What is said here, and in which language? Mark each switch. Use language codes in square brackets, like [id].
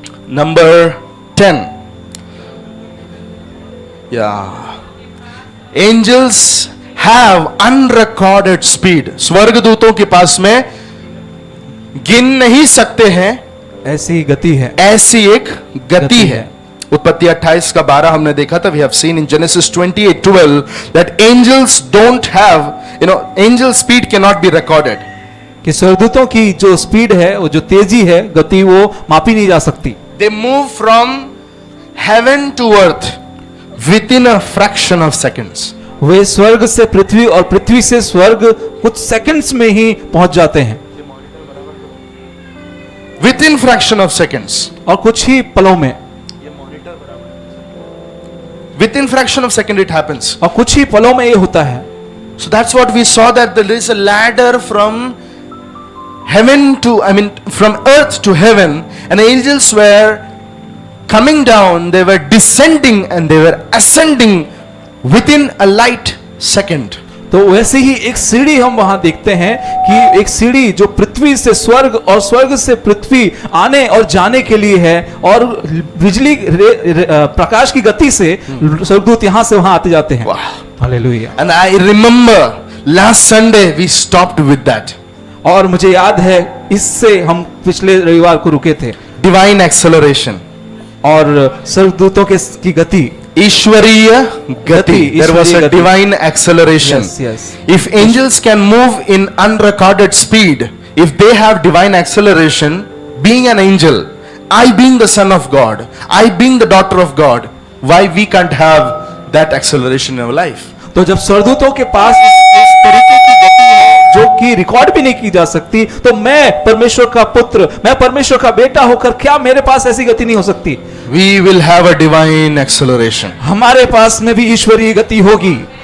[en] Number 10, angels have unrecorded speed. [hi] स्वर्गदूतों के पास में गिन नहीं सकते हैं ऐसी गति है, ऐसी एक गति है। उत्पत्ति 28 का 12 हमने देखा था. [en] We have seen in Genesis 28:12 that angels don't have, angel speed cannot be recorded. [hi] कि स्वर्गदूतों की जो स्पीड है, वो जो तेजी है, गति, वो मापी नहीं जा सकती. [en] They move from heaven to earth within a fraction of seconds. [hi] वे स्वर्ग से पृथ्वी और पृथ्वी से स्वर्ग कुछ सेकंड्स में ही पहुंच जाते हैं. [en] Within fraction of seconds. [hi] और कुछ ही पलों में. [en] Within fraction of second it happens. [hi] और कुछ ही पलों में ये होता है. [en] So that's what we saw, that there is a ladder from heaven to, from earth to heaven, and angels were coming down, they were descending and they were ascending within a light second. [hi] तो वैसे ही एक सीढ़ी हम वहां देखते हैं कि एक सीढ़ी जो पृथ्वी से स्वर्ग और स्वर्ग से पृथ्वी आने और जाने के लिए है, और बिजली प्रकाश की गति से स्वर्गदूत यहां से वहां आते जाते हैं. Hallelujah. [en] And I remember last Sunday we stopped with that. [hi] और मुझे याद है इससे हम पिछले रविवार को रुके थे. [en] Divine acceleration. [hi] और स्वर्गदूतों की गति, ईश्वरीय गति. [en] There was a divine acceleration. Yes, yes. If angels can move in unrecorded speed, if they have divine acceleration, being an angel, I being the son of God, I being the daughter of God, why we can't have that acceleration in our life? [hi] तो जब स्वर्गदूतों के पास इस तरीके की गति है जो कि रिकॉर्ड भी नहीं की जा सकती, तो मैं परमेश्वर का पुत्र, मैं परमेश्वर का बेटा होकर क्या मेरे पास ऐसी गति नहीं हो सकती? [en] We will have a divine acceleration. [hi] हमारे पास में भी ईश्वरीय गति होगी.